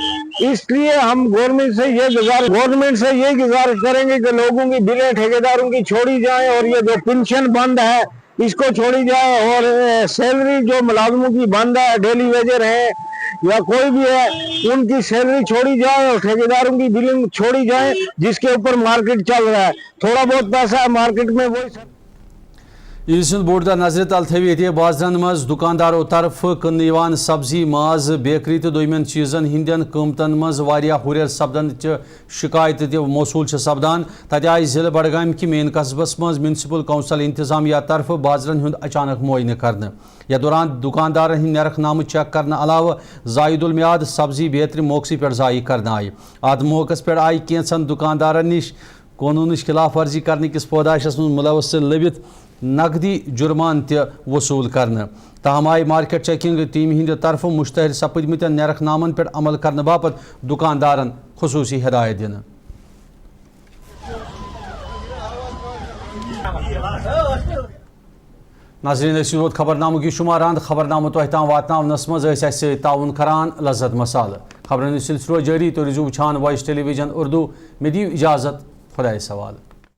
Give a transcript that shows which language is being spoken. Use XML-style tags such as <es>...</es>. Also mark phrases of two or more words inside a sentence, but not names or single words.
<ur>اس لیے ہم گورنمنٹ سے یہ گزارش کریں گے کہ لوگوں کی بلیں ٹھیکیداروں کی چھوڑی جائیں، اور یہ جو پنشن بند ہے اس کو چھوڑی جائے، اور سیلری جو ملازموں کی بند ہے،</ur> <en>daily wager</en> <ur>ہے یا کوئی بھی ہے، ان کی سیلری چھوڑی جائے اور ٹھیکیداروں کی بلنگ چھوڑی جائے، جس کے اوپر مارکیٹ چل رہا ہے. تھوڑا بہت پیسہ ہے مارکیٹ میں، وہی</ur> <ks>عید سند بوڑ دہ نظر تل تھوت بازرن مز دکانداروں طرف کن سبزی، ماز، بیکری تو دویمین چیزن ہندین قیمتن مز واریاہ ہریر سپدن شکایت تہ موصول سپدان. تتہ آئی ضلع بڈگام کہ مین قصبس مز</ks> <en>municipal council</en> <ks>انتظامیہ طرف بازرن ہند اچانک معائنہ کرنے. یا دوران دکاندارن ہند نرخ نامہ چیک کرنے علاوہ زائد المیاد سبزی بیتر موقع پہ ضائع کرنے آئی. ات موقع پہ آئی کینچن دکاندارن نش قانونچ خلاف ورزی کرنے کس پوداشس من ملوث لبت نقدی جرمان تہ وصول کرنے. تاہم آئی</ks> <en>market checking team</en> <ks>ہند طرف مشتہر سپدمت نرخ نامن پہ عمل کرنے باپت دکاندارن خصوصی ہدایت دن. ناظرین خبرنامہ کی شماران خبرنامہ تہ تام واتناونس مز سی تعاون کران لذت مسالہ. خبرن سلسلہ جاری تو روزو وچھان وائس ٹیلی ویژن اردو. میں دیو اجازت، خدا سوال.</ks>